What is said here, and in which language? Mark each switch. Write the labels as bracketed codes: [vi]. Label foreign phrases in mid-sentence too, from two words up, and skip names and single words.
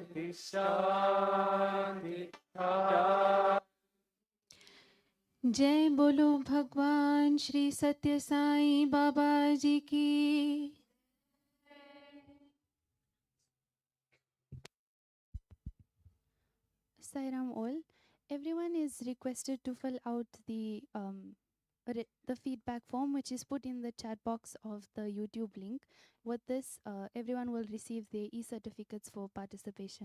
[sa] Shanti, Shanti. [hi] जय बोलो भगवान श्री सत्य साईं बाबा जी की। [en] Sairam all. Everyone is requested to fill out the feedback form which is put in the chat box of the YouTube link. With this, everyone will receive their e-certificates for participation.